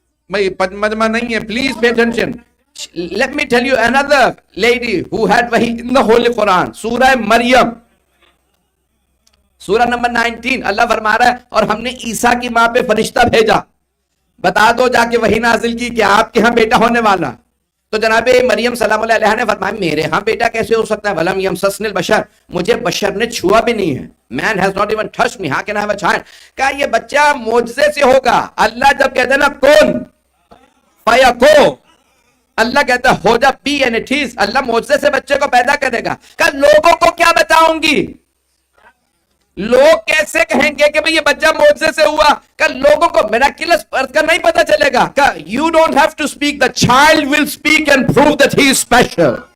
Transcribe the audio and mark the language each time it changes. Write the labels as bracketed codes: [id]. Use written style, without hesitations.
[ur] میں مجمع نہیں ہے, please [en] pay attention. Let me tell you another lady who had wahi in the Holy Quran. [ur] سورہ مریم, سورہ نمبر 19, اللہ فرما رہا ہے اور ہم نے عیسیٰ کی ماں پہ فرشتہ بھیجا, بتا دو جا کے وہی نازل کی کہ آپ کے ہاں بیٹا ہونے والا. تو جناب مریم سلام اللہ علیہ نے فرمایا میرے ہاں بیٹا کیسے ہو سکتا ہے؟ [ar] وَلَمْ يَمْسَسْنِ الْبَشَرُ, [ur] مجھے بشر نے چھوا بھی نہیں ہے. [en] Man has not even touched me, how can I have a child? [ur] کہا یہ بچہ معجزے سے ہوگا. اللہ جب کہتے ہیں نا [ar] کون فَيَكُونُ, [ur] اللہ کہتا ہے ہو جا, [en] Be and it is. [ur] اللہ معجزے سے بچے کو پیدا کرے گا. کہا لوگوں کو کیا بتاؤں گی؟ لوگ کیسے کہیں گے کہ بھئی یہ بچہ معجزے سے ہوا؟ کہ لوگوں کو میراکلس برتھ کا نہیں پتا چلے گا. [en] کہ you don't have to speak, the child will speak and prove that he is special.